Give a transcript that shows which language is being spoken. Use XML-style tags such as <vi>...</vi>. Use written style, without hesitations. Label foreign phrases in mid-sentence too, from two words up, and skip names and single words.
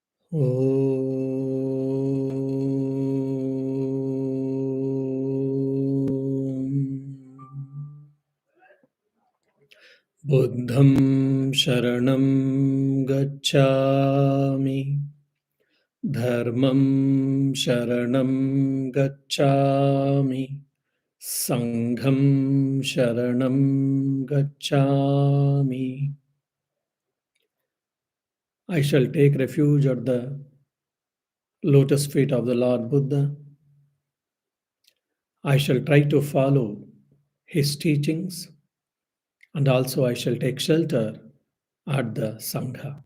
<pi>बुद्धं शरणं गच्छामि, धर्मं शरणं गच्छामि, संघं शरणं gacchami.</pi> <en>I shall take refuge at the lotus feet of the Lord Buddha. I shall try to follow his teachings, and also I shall take shelter at the Sangha.</en>